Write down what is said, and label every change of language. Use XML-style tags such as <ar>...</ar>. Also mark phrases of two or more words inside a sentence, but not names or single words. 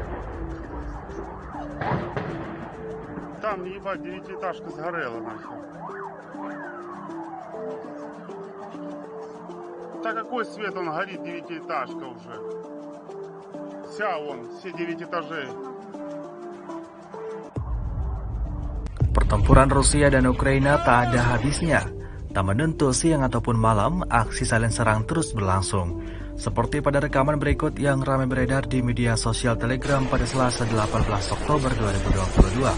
<ru>Там, ебать, девятиэтажка сгорела нахер. Да какой свет, он горит, девятиэтажка уже. Вся он, все 9 этажей.</ru> <id>Pertempuran Rusia dan Ukraina tak ada habisnya. Tak menentu siang ataupun malam, aksi saling serang terus berlangsung. Seperti pada rekaman berikut yang ramai beredar di media sosial Telegram pada Selasa 18 Oktober 2022.</id>